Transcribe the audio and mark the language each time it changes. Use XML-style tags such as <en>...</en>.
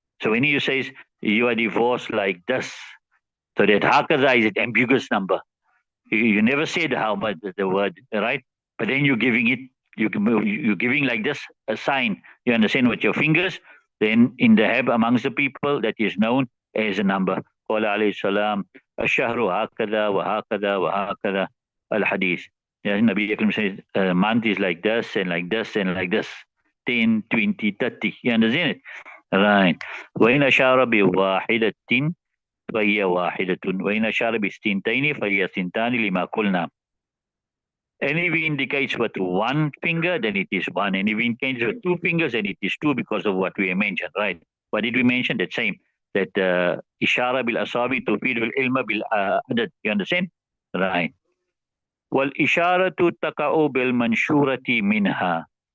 <en>So when you say you are divorced like this, so that hakaza is an ambiguous number. You never said how much the word, right? But then you're giving it, you're giving like this a sign. You understand with your fingers. Then in the heb amongst the people, that is known as a number.</en> <ar>قال عليه السلام الشهر هكذا وهكذا وهكذا الحديث.</ar> <en>Yeah, Nabi Akram says a month is like this and like this and like this. 10, 20, 30. You understand it? Right.</en> <ar>وإن أشار بواحدة فهي واحدة وإن أشار بستنتين فهي ثنتان لما قلنا.</ar> <en>And if he indicates with 1 finger, then it is 1. And if he indicates with 2 fingers, then it is 2 because of what we mentioned, right? What did we mention? That same, that</en> <ar>ishara bil asabi tufid bil ilma bil adad.</ar> <en>You understand? Right.</en> <ar>Wal isharatu taka'u bil manshurati minha.</ar>